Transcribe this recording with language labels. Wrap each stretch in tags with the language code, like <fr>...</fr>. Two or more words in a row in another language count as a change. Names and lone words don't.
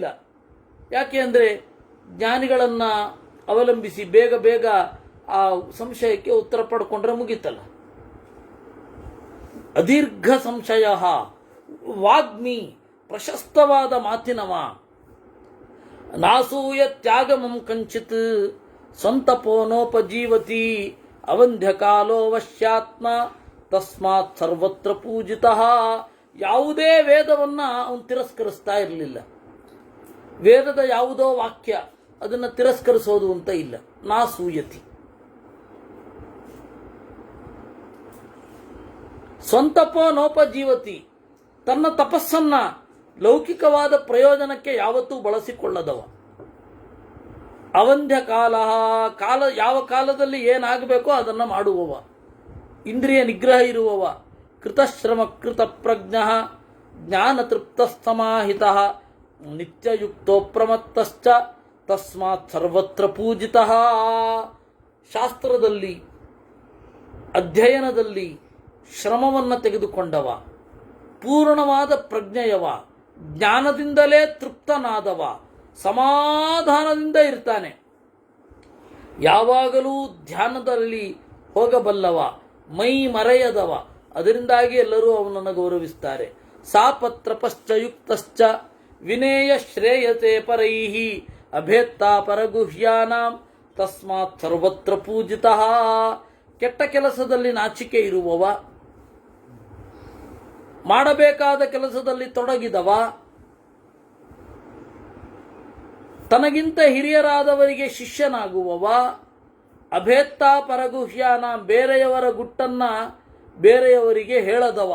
<kn>ಯಾಕೆ ಅಂದರೆ ಜ್ಞಾನಿಗಳನ್ನ ಅವಲಂಬಿಸಿ ಬೇಗ ಬೇಗ ಆ ಸಂಶಯಕ್ಕೆ ಉತ್ತರ ಪಡ್ಕೊಂಡ್ರೆ ಮುಗೀತಲ್ಲ.</kn> <sa>ಅದೀರ್ಘ ಸಂಶಯ ವಾಗ್ಮಿ,</sa> <kn>ಪ್ರಶಸ್ತವಾದ ಮಾತಿನವ.</kn> <sa>ನಾಸೂಯ ತ್ಯಾಗಮಂ ಕಂಚಿತ್ ಸ್ವಂತಪೋನೋಪಜೀವತಿ ಅವಂಧ್ಯ ಕಾಲೋ ವಶ್ಯಾತ್ಮ ತಸ್ಮಾತ್ ಸರ್ವತ್ರ ಪೂಜಿತಃ.</sa> <kn>ಯಾವುದೇ ವೇದವನ್ನ ಅವನು ತಿರಸ್ಕರಿಸ್ತಾ ಇರಲಿಲ್ಲ. ವೇದದ ಯಾವುದೋ ವಾಕ್ಯ ಅದನ್ನು ತಿರಸ್ಕರಿಸೋದು ಅಂತ ಇಲ್ಲ.</kn> <sa>ನಾಸೂಯತಿ, ಸ್ವಂತಪೋನೋಪಜೀವತಿ,</sa> <kn>ತನ್ನ ತಪಸ್ಸನ್ನ ಲೌಕಿಕವಾದ ಪ್ರಯೋಜನಕ್ಕೆ ಯಾವತ್ತೂ ಬಳಸಿಕೊಳ್ಳದವ.</kn> <sa>ಅವಂಧ್ಯ ಕಾಲ,</sa> <kn>ಯಾವ ಕಾಲದಲ್ಲಿ ಏನಾಗಬೇಕೋ ಅದನ್ನು ಮಾಡುವವ. ಇಂದ್ರಿಯ ನಿಗ್ರಹ ಇರುವವ.</kn> <sa>ಕೃತಶ್ರಮ ಕೃತ ಪ್ರಜ್ಞ ಜ್ಞಾನ ತೃಪ್ತಸ್ತಮಾಹಿತ ನಿತ್ಯಯುಕ್ತೋ ಪ್ರಮತ್ತಶ್ಚ ತಸ್ಮಾತ್ ಸರ್ವತ್ರ ಪೂಜಿತಃ.</sa> <kn>ಶಾಸ್ತ್ರದಲ್ಲಿ ಅಧ್ಯಯನದಲ್ಲಿ ಶ್ರಮವನ್ನು ತೆಗೆದುಕೊಂಡವ, ಪೂರ್ಣವಾದ ಪ್ರಜ್ಞೆಯವ, ಜ್ಞಾನದಿಂದಲೇ ತೃಪ್ತನಾದವ, ಸಮಾಧಾನದಿಂದ ಇರ್ತಾನೆ. ಯಾವಾಗಲೂ ಧ್ಯಾನದಲ್ಲಿ ಹೋಗಬಲ್ಲವ, ಮೈ ಮರೆಯದವ. ಅದರಿಂದಾಗಿ ಎಲ್ಲರೂ ಅವನನ್ನು ಗೌರವಿಸ್ತಾರೆ.</kn> <sa>ಸಾಪತ್ರಪಶ್ಚ ಯುಕ್ತಶ್ಚ ವಿನೇಯ ಶ್ರೇಯತೆ ಪರೈಹಿ ಅಭೇತ್ತಾ ಪರಗುಹ್ಯಾನಾಂ ತಸ್ಮಾತ್ ಸರ್ವತ್ರ ಪೂಜಿತಃ.</sa> <kn>ಕೆಟ್ಟ ಕೆಲಸದಲ್ಲಿ ನಾಚಿಕೆ ಇರುವವ, ಮಾಡಬೇಕಾದ ಕೆಲಸದಲ್ಲಿ ತೊಡಗಿದವ, ತನಗಿಂತ ಹಿರಿಯರಾದವರಿಗೆ ಶಿಷ್ಯನಾಗುವವ,</kn> <sa>ಅಭೇತ್ತಾ ಪರಗುಹ್ಯಾನ,</sa> <kn>ಬೇರೆಯವರ ಗುಟ್ಟನ್ನ ಬೇರೆಯವರಿಗೆ ಹೇಳದವ.</kn>